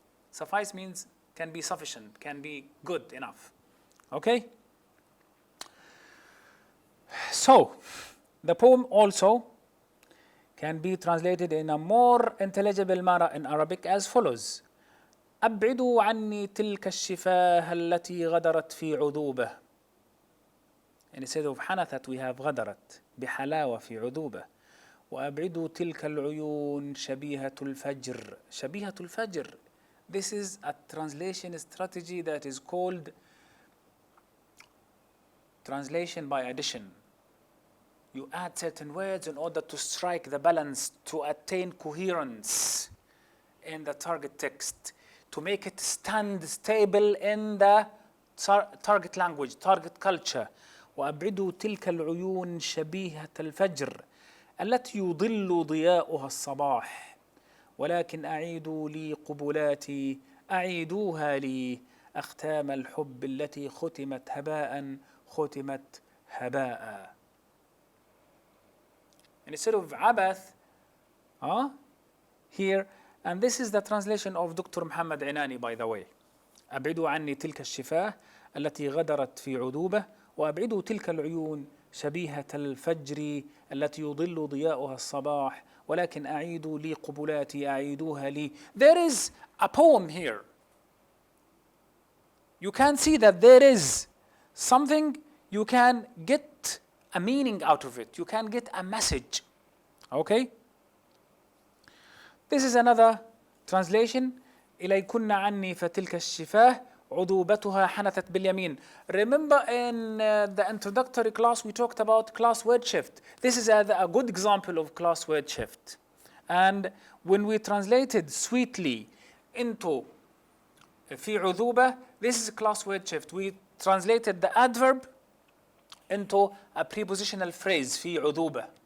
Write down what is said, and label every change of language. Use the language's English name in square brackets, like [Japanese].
[English] Suffice means can be sufficient, can be good enough. Okay? So, the poem also can be translated in a more intelligible manner in Arabic as follows. [Arabic] أبعدوا عني تلك الشفاه التي غدرت في عذوبة. [English] Instead of [Arabic] حنثت [English] we have [Arabic] غدرت بحلاوة في عذوبة. وأبعدوا تلك العيون شبيهة الفجر. شبيهة الفجر. [English] This is a translation strategy that is called translation by addition. You add certain words in order to strike the balance, to attain coherence in the target text, to make it stand stable in the target language, target culture. [Arabic] وأبعدوا تلك العيون شبيهة الفجر التي يضل ضياؤها الصباح ولكن أعيدوا لي قبلاتي أعيدوها لي أختام الحب التي ختمت هباء. [English] And instead of عبث here, and this is the translation of Dr. محمد عناني by the way. [Arabic] أبعدوا عني تلك الشفاه التي غدرت في عذوبة وأبعدوا تلك العيون شبيهة الفجر التي يضل ضياؤها الصباح ولكن أعيدوا لي قبلاتي أعيدوها لي. [English] There is a poem here. you can see that there is something, you can get a meaning out of it. You can get a message. Okay? This is another translation. [Arabic] إليكن عني فتلك الشفاه عذوبتها حنثت باليمين. [English] Remember in the introductory class we talked about class word shift. This is a good example of class word shift. And when we translated sweetly into [Arabic] في عذوبة, [English] this is a class word shift. We translated the adverb into a prepositional phrase [Arabic] في عذوبة.